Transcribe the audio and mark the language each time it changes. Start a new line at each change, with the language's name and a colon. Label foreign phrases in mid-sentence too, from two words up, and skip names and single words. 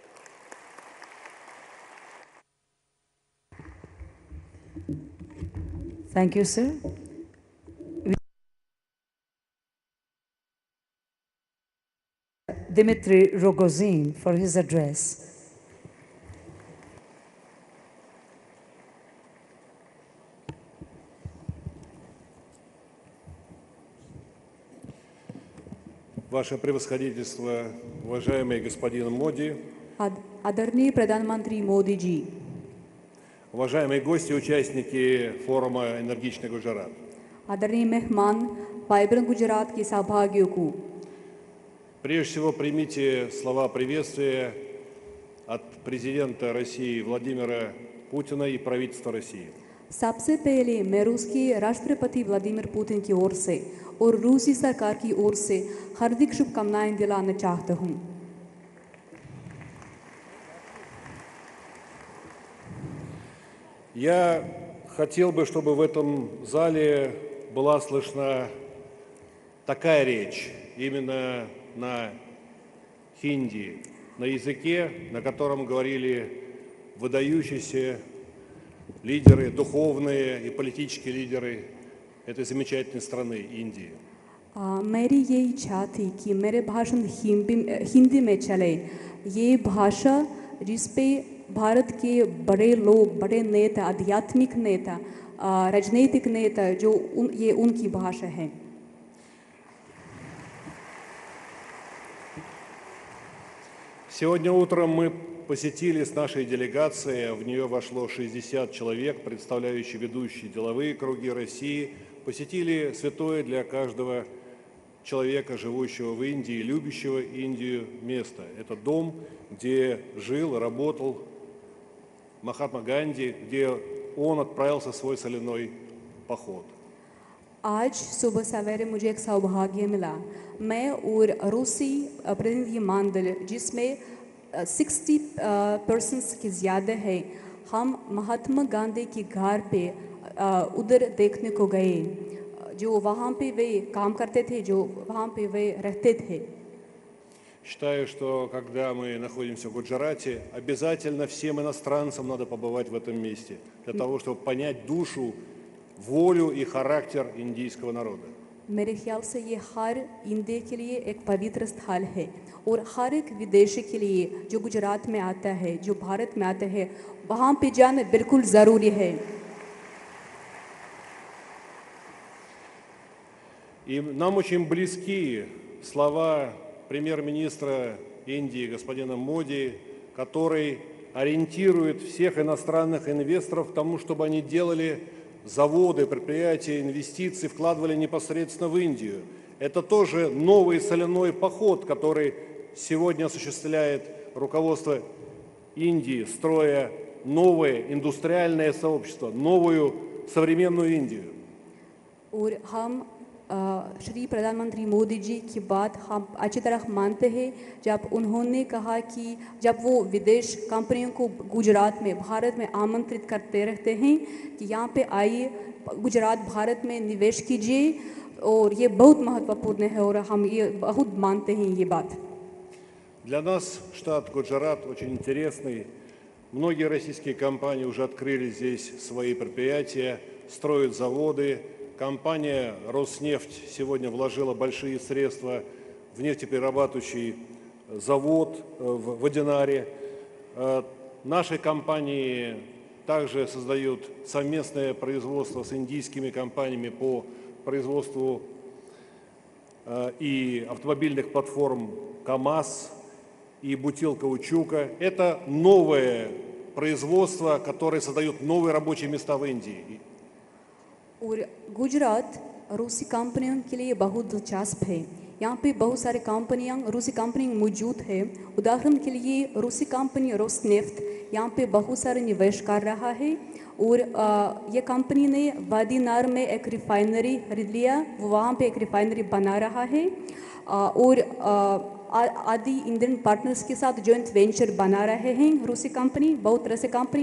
English: Thank you, sir. Dmitry Rogozin for his address.
Russian: Ваше превосходительство, уважаемый господин Моди,
Hindi: आदरणीय प्रधानमंत्री मोदी जी,
Russian: уважаемые гости, участники форума «Энергичный Гуджарат».
Hindi: आदरणीय मेहमान, वाइब्रेंट गुजरात के सहभागियों को
Russian: Прежде всего, примите слова приветствия от президента России Владимира Путина и правительства России.
Hindi: सबसे पहले मैं रूस के राष्ट्रपति व्लादिमीर पुतिन की ओर से और रूसी सरकार की ओर से हार्दिक शुभकामनाएं दिलाना चाहता हूं।
Russian: Я хотел бы, чтобы в этом зале была слышна такая речь, именно на хинди, на языке, на котором говорили выдающиеся лидеры, духовные и политические лидеры этой замечательной страны, Индии.
Hindi: मेरी ये इच्छा थी कि मेरे भाषण हिंदी में चले। ये भाषा जिस पे भारत के बड़े लोग, बड़े नेता, आध्यात्मिक नेता, राजनीतिक नेता, ये उनकी भाषा है।
Russian: Сегодня утром мы посетили с нашей делегацией, в нее вошло 60 человек, представляющие ведущие деловые круги России, посетили святое для каждого человека, живущего в Индии, любящего Индию, место. Это дом, где жил, работал Махатма Ганди, где он отправился в свой соляной поход.
Hindi: आज सुबह सवेरे मुझे एक सौभाग्य मिला। मैं और रूसी प्रतिनिधिमंडल जिसमें 60% की ज़्यादा है, हम महात्मा गांधी के घर पे उधर देखने को गए, जो वहाँ पे वे काम करते थे, जो वहाँ पे वे रहते थे।
Russian: Считаю, что когда мы находимся в Гуджарате, обязательно всем иностранцам надо побывать в этом месте, для того, чтобы понять душу, волю и характер индийского народа.
Hindi: मेरे ख्याल से ये हर इंडिया के लिए एक पवित्र स्थल है और हर एक विदेशी के लिए जो गुजरात में आता है, जो भारत में आता है, वहाँ पे जाना बिल्कुल ज़रूरी है।
Russian: И нам очень близки слова премьер-министра Индии господина Моди, который ориентирует всех иностранных инвесторов к тому, чтобы они делали заводы, предприятия, инвестиции, вкладывали непосредственно в Индию. Это тоже новый соляной поход, который сегодня осуществляет руководство Индии, строя новое индустриальное сообщество, новую современную Индию.
Hindi: और हम श्री प्रधानमंत्री मोदी जी की बात हम अच्छी तरह मानते हैं जब उन्होंने कहा कि जब वो विदेश कंपनियों को गुजरात में भारत में आमंत्रित करते रहते हैं कि यहाँ पे आइए गुजरात भारत में निवेश कीजिए और ये बहुत महत्वपूर्ण है और हम ये बहुत मानते हैं ये बात.
Russian: Для нас штат Гуджарат очень интересный. Многие российские компании уже открыли здесь свои предприятия, строят заводы. Компания «Роснефть» сегодня вложила большие средства в нефтеперерабатывающий завод в Водянаре. Наши компании также создают совместное производство с индийскими компаниями по производству и автомобильных платформ КАМАЗ, и бутил каучука. Это новое производство, которое создает новые рабочие места в Индии.
Hindi: और गुजरात रूसी कंपनियों के लिए बहुत दिलचस्प है. यहाँ पे बहुत सारे कंपनियाँ रूसी कंपनियाँ मौजूद है. उदाहरण के लिए रूसी कंपनी रोसनेफ्ट यहाँ पे बहुत सारे निवेश कर रहा है और ये कंपनी ने वादीनार में एक रिफाइनरी खरीद लिया, वो वहाँ पे एक रिफाइनरी बना रहा है और आदि
English: Indian partners
Hindi: के साथ
English: joint venture
Hindi: बना रहे हैं रूसी कंपनी, बहुत तरह से कंपनी.